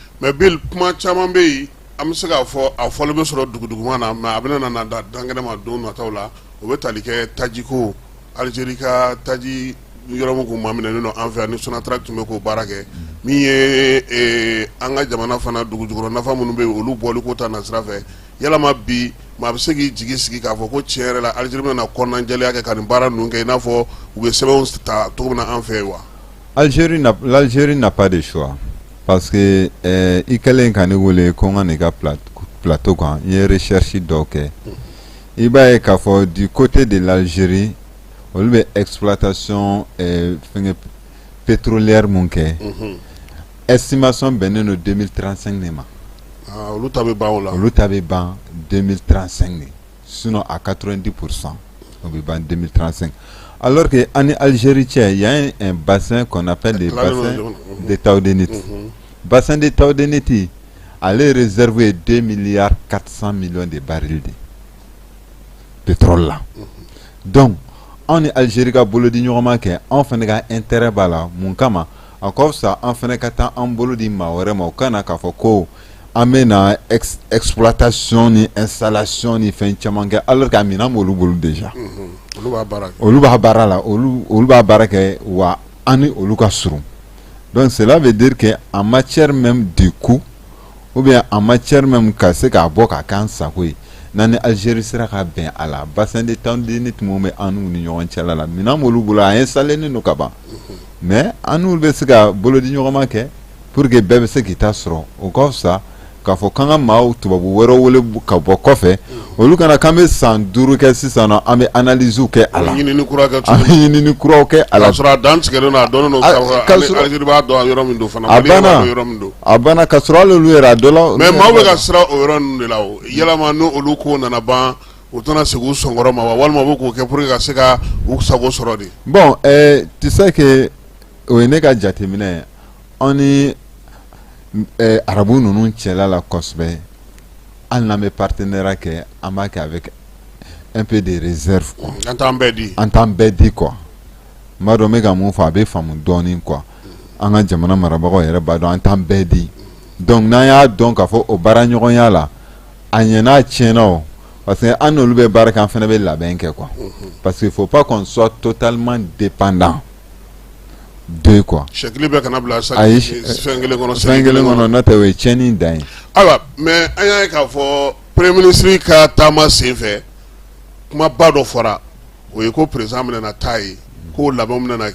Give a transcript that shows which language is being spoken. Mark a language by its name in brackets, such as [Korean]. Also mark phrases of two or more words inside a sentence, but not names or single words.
[Bambara] mais Bill kuma caman bɛ yen an bɛ se k'a fɔ a fɔli bɛ sɔrɔ duguduguma na mais a bɛna na da dangɛnɛ ma don nataw la o bɛ tali kɛ taji ko Algérie ka taji yɔrɔ min kun maminɛnen don an fɛ yan ni Sonatrach tun bɛ k'o baara kɛ min ye an ka jamana fana dugujukɔrɔ nafa minnu bɛ yen olu bɔli ko ta na sira fɛ yalama bi maa bɛ se k'i jigi sigi k'a fɔ ko tiɲɛ yɛrɛ la Algérie bɛna kɔnɔnajɛlenya kɛ ka nin baara ninnu kɛ i n'a fɔ u bɛ sɛbɛnw ta cogo min na an fɛ yen wa. [French] l'Algérie n'a pas de choix parce que [Bambara] i kɛlen ka ne wele ko n ka n'i ka plateau kan n ye recherche dɔw kɛ i b'a ye k'a fɔ [French] du côté de l'Algérie [Bambara] olu bɛ exploitation fɛngɛ pétrolière mun kɛ estimation bɛnnen don 2035 de ma olu ta bɛ ban o la olu ta bɛ ban 2035 de [French] sinon à 90% [Bambara] o bɛ ban 2035 [French] alors que en Algérie il y a un bassin qu'on appelle le bassin de Taoudénit bassin de Taoudénit allait réserver 2 milliards 400 millions de barils de pétrole là donc on est [Bambara] Algérie ka bolo di ɲɔgɔn ma kɛ an fana ka intérêt b'a la mun kama a ka fisa an fana ka taa an bolo di maa wɛrɛ ma o kana k'a fɔ ko an bɛ na exploitation ni installation ni fɛn caman kɛ [French] alors que [Bambara] a minɛn b'olu bolo déjà olu b'a baara la olu b'a baara kɛ wa an ni olu ka surun [French] donc cela veut dire que en matière même du coût ou bien en matière même [Bambara] ka se k'a bɔ k'a k'an sago ye n'an Algérie sera ka bɛn a la bassin de Taoudénit mun bɛ an n'u ni ɲɔgɔn cɛla la minɛn b'olu bolo a installé nen don ka ban mais an n'olu bɛ se ka bolodi ɲɔgɔnma kɛ [French] pour que [Bambara] bɛɛ bɛ se k'i ta sɔrɔ o ka fisa k'a fɔ k'an ka maaw tubabu wɛrɛw wele ka bɔ kɔfɛ olu kana k'an bɛ san 5 kɛ sisan nɔ an bɛ analyse kɛ a la, an bɛ ɲinini kuraw kɛ a la, k'a sɔrɔ a dan tigɛlen don a dɔnnen don Algérie b'a dɔn yɔrɔ min don fana, a banna k'a sɔrɔ hali olu yɛrɛ a dɔ la, mais maaw bɛ ka siran o yɔrɔ ninnu de la o, yalama n'olu ko nana ban u tɛna segin u sɔnkɔrɔ ma wa walima u bɛ k'o kɛ [French] pour que [Bambara] ka se ka u sago sɔrɔ de. [French] Bon tu sais que [Bambara] o ye ne ka jateminɛ an ni arabu ninnu cɛla la kosɛbɛ hali n'an bɛ partenariat kɛ an b'a kɛ [French] avec un peu de réserve quoi. [Bambara] An t'an bɛɛ di. An t'an bɛɛ di quoi. n b'a dɔn n bɛ ka mun fɔ a bɛ faamu dɔɔnin quoi. An ka jamana marabagaw yɛrɛ b'a dɔn an t'an bɛɛ di. Donc n'an y'a dɔn k'a fɔ o baara ɲɔgɔnya la a ɲɛna a tiɲɛna o [French] parce que [Bambara] an n'olu bɛ baara kɛ an fana bɛ labɛn kɛ quoi. [French] Parce qu'il faut pas qu'on soit totalement dépendant de quoi. [Bambara] Chekili bɛ kana bila fɛn kelen kɔnɔ n'o tɛ o ye tiɲɛni dan ye. Ayiwa mais an y'a ye k'a fɔ [French] premier ministre [Bambara] ka taama senfɛ kumaba dɔ fɔra o ye ko président bɛna taa ye k'o labɛnw bɛna